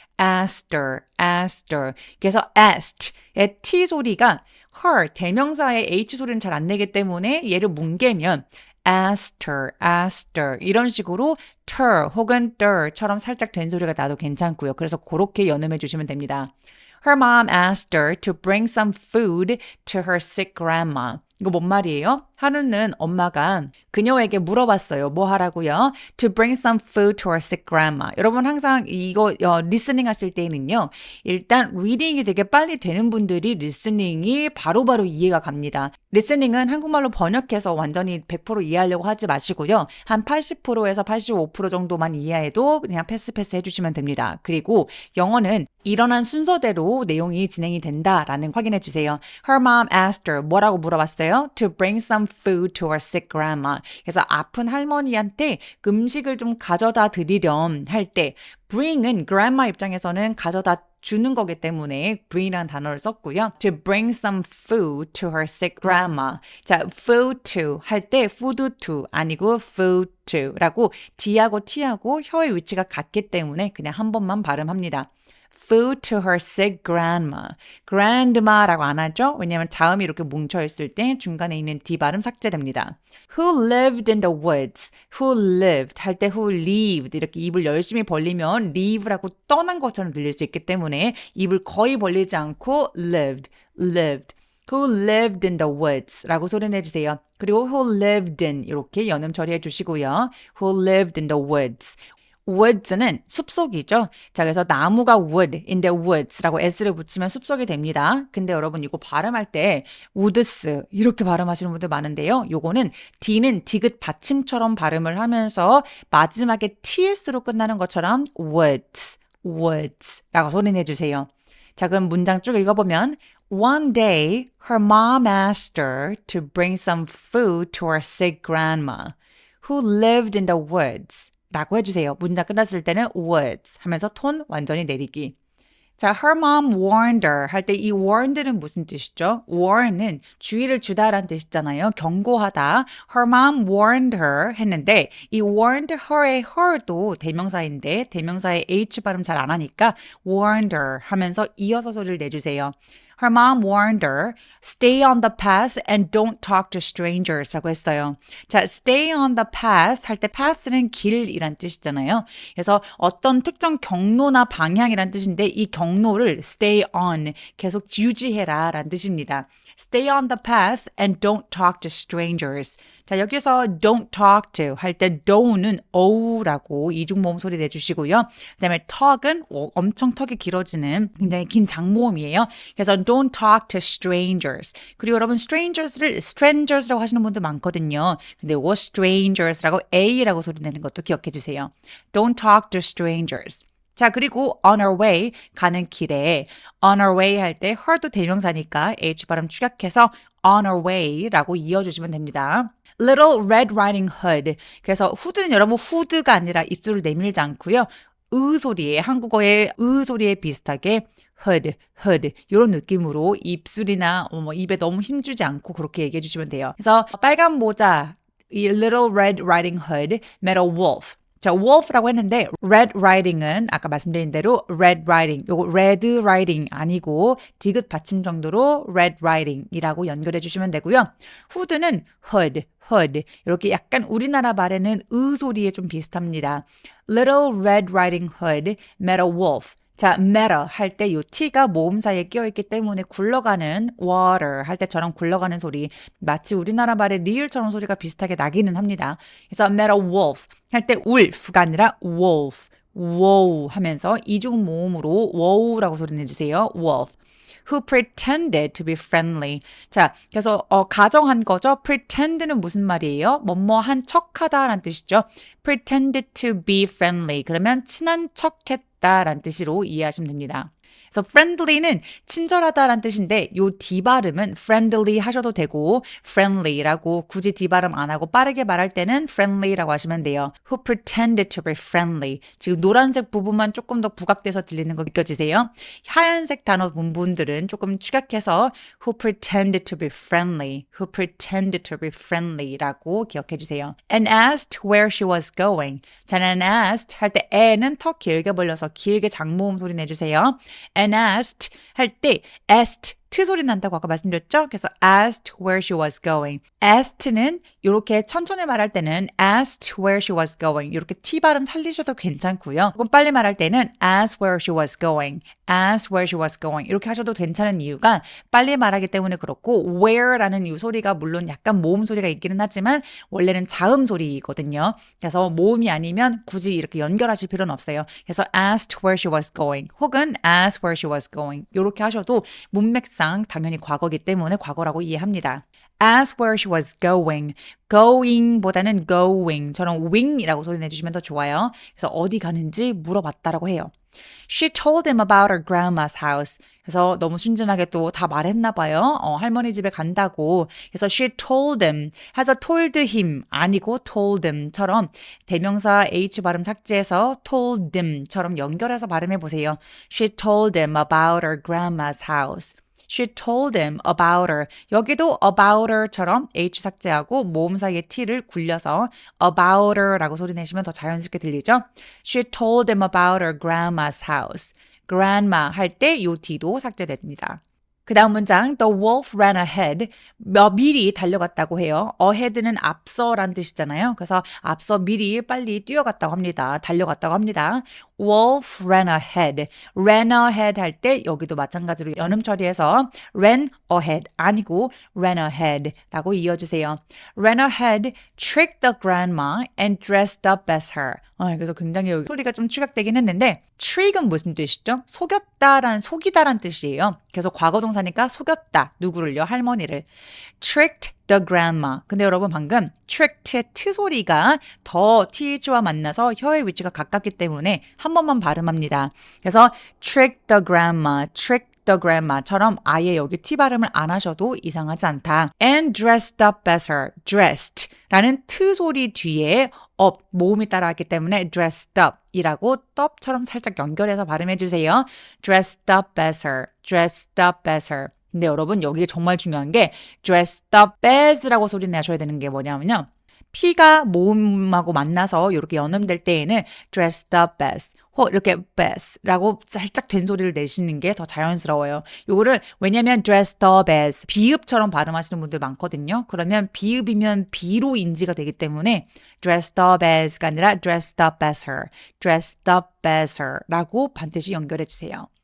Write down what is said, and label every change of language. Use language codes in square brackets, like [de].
[en] asked her. [ko] 그래서 asked의 T 소리가 her 대명사의 H 소리는 잘 안 내기 때문에 얘를 뭉개면 asked her 이런 식으로 ter 혹은 der처럼 살짝 된 소리가 나도 괜찮고요. 그래서 그렇게 연음해 주시면 됩니다. [en] Her mom asked her to bring some food to her sick grandma. [ko] 이거 뭔 말이에요? 하루는 엄마가 그녀에게 물어봤어요. 뭐 하라고요? [en] To bring some food to her sick grandma. [ko] 여러분 항상 이거 리스닝 하실 때는요. 일단 리딩이 되게 빨리 되는 분들이 리스닝이 바로바로 이해가 갑니다. 리스닝은 한국말로 번역해서 완전히 100% 이해하려고 하지 마시고요. 한 80%에서 85% 정도만 이해해도 그냥 패스 해주시면 됩니다. 그리고 영어는 일어난 순서대로 내용이 진행이 된다라는 확인해 주세요. [en] Her mom asked her [ko] 뭐라고 물어봤어요? [en] To bring some food to her sick grandma. [ko] 그래서 아픈 할머니한테 음식을 좀 가져다 드리렴 할 때 bring은 grandma 입장에서는 가져다 주는 거기 때문에 bring이라는 단어를 썼고요. [en] To bring some food to her sick grandma. [ko] 자, food to 할 때 food to 아니고 food to라고 D하고 T하고 혀의 위치가 같기 때문에 그냥 한 번만 발음합니다. [en] Food to her sick grandma. [ko] grandma라고 안 하죠? 왜냐하면 자음이 이렇게 뭉쳐있을 때 중간에 있는 D 발음 삭제됩니다. [en] Who lived in the woods? [ko] Who lived 할 때 who lived 이렇게 입을 열심히 벌리면 leave라고 떠난 것처럼 들릴 수 있기 때문에 입을 거의 벌리지 않고 lived. [en] Who lived in the woods [ko] 라고 소리 내주세요. [en] 그리고 who lived in [ko] 이렇게 연음 처리해 주시고요. [en] Who lived in the woods. [ko] woods는 숲속이죠. 자, 그래서 나무가 wood, in the woods라고 s를 붙이면 숲속이 됩니다. 근데 여러분 이거 발음할 때 woods 이렇게 발음하시는 분들 많은데요. 요거는 D는 디귿 받침처럼 발음을 하면서 마지막에 TS로 끝나는 것처럼 woods라고 소리 내주세요. 자, 그럼 문장 쭉 읽어보면 [en] One day, her mom asked her to bring some food to her sick grandma, who lived in the woods. [ko] 라고 해주세요. 문장 끝났을 때는 woods 하면서 톤 완전히 내리기. 자, her mom warned her 할 때 이 warned는 무슨 뜻이죠? warn은 주의를 주다라는 뜻이잖아요. 경고하다. Her mom warned her 했는데 이 warned her의 her도 대명사인데 대명사의 H 발음 잘 안 하니까 warned her 하면서 이어서 소리를 내주세요. [en] Her mom warned her, stay on the path and don't talk to strangers [ko] 라고 했어요. 자, stay on the path 할 때 path는 길이란 뜻이잖아요. 그래서 어떤 특정 경로나 방향이란 뜻인데 이 경로를 stay on, 계속 유지해라 라는 뜻입니다. [en] Stay on the path and don't talk to strangers. [ko] 자, 여기서 don't talk to 할 때 don't는 어우라고 이중모음 소리 내주시고요. 그 다음에 talk은 엄청 턱이 길어지는 굉장히 긴 장모음이에요. [en] 그래서 don't talk to strangers. [ko] 그리고 여러분 strangers를 strangers라고 하시는 분들 많거든요. 근데 이거 strangers라고 A라고 소리 내는 것도 기억해 주세요. [en] Don't talk to strangers. [ko] 자, 그리고 on our way 가는 길에 on our way 할 때 her도 대명사니까 H 발음 축약해서 on our way라고 이어주시면 됩니다. [en] Little Red Riding Hood. [ko] 그래서 후드는 여러분 후드가 아니라 입술을 내밀지 않고요. 으 소리에 한국어의 으 소리에 비슷하게 hood 이런 느낌으로 입술이나 입에 너무 힘주지 않고 그렇게 얘기해 주시면 돼요. 그래서 빨간 모자 이 [en] Little Red Riding Hood met a wolf. [ko] 자, wolf라고 했는데 red riding은 아까 말씀드린 대로 red riding, 요거 red riding 아니고 디귿 받침 정도로 red riding이라고 연결해 주시면 되고요. 후드는 hood 이렇게 약간 우리나라 말에는 으 소리에 좀 비슷합니다. [en] Little Red Riding Hood met a wolf. [ko] 자, matter 할 때 요 T가 모음 사이에 끼어있기 때문에 굴러가는 water 할 때처럼 굴러가는 소리 마치 우리나라 말의 리을처럼 소리가 비슷하게 나기는 합니다. 그래서 met a wolf 할 때 wolf가 아니라 wolf, wow 하면서 이중 모음으로 wow라고 소리 내주세요. [en] wolf. Who pretended to be friendly. [ko] 자, 그래서 가정한 거죠. pretend는 무슨 말이에요? 뭐뭐한 척하다라는 뜻이죠. [en] pretended to be friendly. [ko] 그러면 친한 척했다라는 뜻으로 이해하시면 됩니다. 그래서 friendly는 친절하다라는 뜻인데 요 D 발음은 friendly 하셔도 되고 friendly라고 굳이 D 발음 안 하고 빠르게 말할 때는 friendly라고 하시면 돼요. [en] Who pretended to be friendly. [ko] 지금 노란색 부분만 조금 더 부각돼서 들리는 거 느껴지세요? 하얀색 단어 부분들은 조금 축약해서 [en] who pretended to be friendly. Who pretended to be friendly [ko] 라고 기억해 주세요. [en] And asked where she was going. [ko] 자, and asked 할 때 에는 턱 길게 벌려서 길게 장모음 소리 내주세요. And asked 할 때 asked 트 소리 난다고 아까 말씀드렸죠? [en] 그래서 asked where she was going. asked는 [ko] 이렇게 천천히 말할 때는 [en] asked where she was going. [ko] 이렇게 T 발음 살리셔도 괜찮고요. 조금 빨리 말할 때는 [en] asked where she was going. asked where she was going. [ko] 이렇게 하셔도 괜찮은 이유가 빨리 말하기 때문에 그렇고 where라는 이 소리가 물론 약간 모음 소리가 있기는 하지만 원래는 자음 소리거든요. 그래서 모음이 아니면 굳이 이렇게 연결하실 필요는 없어요. 그래서 asked where she was going 혹은 asked where she was going 이렇게 하셔도 문맥상 당연히 과거기 때문에 과거라고 이해합니다. [en] asked where she was going. [ko] going보다는 going처럼 wing이라고 소리 내주시면 더 좋아요. 그래서 어디 가는지 물어봤다라고 해요. [en] She told him about her grandma's house. [ko] 그래서 너무 순진하게 또 다 말했나 봐요. 할머니 집에 간다고. 그래서 she told him 해서 told him 아니고 told him처럼 대명사 H 발음 삭제해서 told him처럼 연결해서 발음해 보세요. [en] She told him about her grandma's house. She told him about her. [ko] 여기도 about her처럼 H 삭제하고 모음 사이에 T를 굴려서 about her라고 소리 내시면 더 자연스럽게 들리죠? [en] She told him about her grandma's house. [ko] grandma 할 때 요 D도 삭제됩니다. 그 다음 문장 [en] The wolf ran ahead. [ko] 미리 달려갔다고 해요. ahead는 앞서란 뜻이잖아요. 그래서 앞서 미리 빨리 뛰어갔다고 합니다. 달려갔다고 합니다. [en] Wolf ran ahead. [ko] ran ahead 할 때 여기도 마찬가지로 연음 처리해서 ran ahead 아니고 ran ahead 라고 이어주세요. [en] ran ahead, tricked the grandma and dressed up as her. [ko] 그래서 굉장히 여기 소리가 좀 축약되긴 했는데 trick은 무슨 뜻이죠? 속이다라는 뜻이에요. 그래서 과거 동사니까 속였다. 누구를요? 할머니를. [en] tricked the grandma. [ko] 근데 여러분 방금 tricked의 트 소리가 더 th와 만나서 혀의 위치가 가깝기 때문에 한 번만 발음합니다. 그래서 tricked the grandma처럼 아예 여기 T 발음을 안 하셔도 이상하지 않다. [en] And dressed up as her. [ko] dressed라는 트 소리 뒤에 up, 모음이 따라왔기 때문에 dressed up 이라고 up처럼 살짝 연결해서 발음해 주세요. [en] dressed up as her. dressed up as her. [ko] 근데 여러분 여기 정말 중요한 게 dressed up as라고 소리 내셔야 되는 게 뭐냐면요. P가 모음하고 만나서 이렇게 연음될 때에는 dressed up as 혹 이렇게 as라고 살짝 된 소리를 내시는 게 더 자연스러워요. 요거를 왜냐면 dressed up as 비읍처럼 발음하시는 분들 많거든요. 그러면 비읍이면 B로 인지가 되기 때문에 dressed up as가 아니라 dressed up as her, dressed up as her라고 반드시 연결해 주세요.